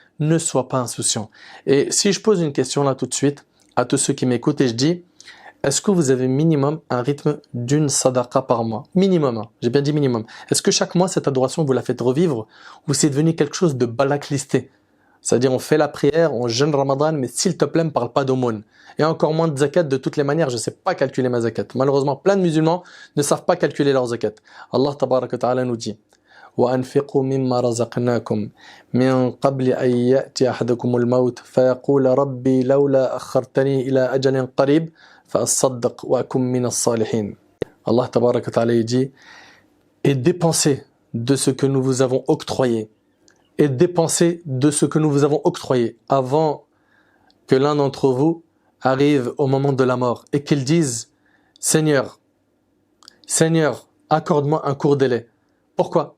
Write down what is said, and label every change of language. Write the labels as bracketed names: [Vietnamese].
[French] Ne sois pas insouciant. Et si je pose une question là tout de suite, à tous ceux qui m'écoutent et je dis, est-ce que vous avez minimum un rythme d'une sadaqa par mois? Minimum, hein. J'ai bien dit minimum. Est-ce que chaque mois cette adoration vous la faites revivre ou c'est devenu quelque chose de blacklisté? C'est-à-dire on fait la prière, on jeûne Ramadan, mais s'il te plaît, ne parle pas d'aumône. Et encore moins de zakat de toutes les manières, je ne sais pas calculer ma zakat. Malheureusement, plein de musulmans ne savent pas calculer leur zakat. Allah tabaraka wa ta'ala nous dit, [Arabic] وأنفقوا مما رزقناكم من قبل أن يأتي أحدكم الموت فيقول ربي لولا أخرتني إلى أجل قريب فأصدق وأكن من الصالحين. Allah tabaraka wa ta'ala [French] dit, et dépensez de ce que nous vous avons octroyé, et dépensez de ce que nous vous avons octroyé avant que l'un d'entre vous arrive au moment de la mort et qu'il dise, Seigneur, accorde-moi un court délai. Pourquoi?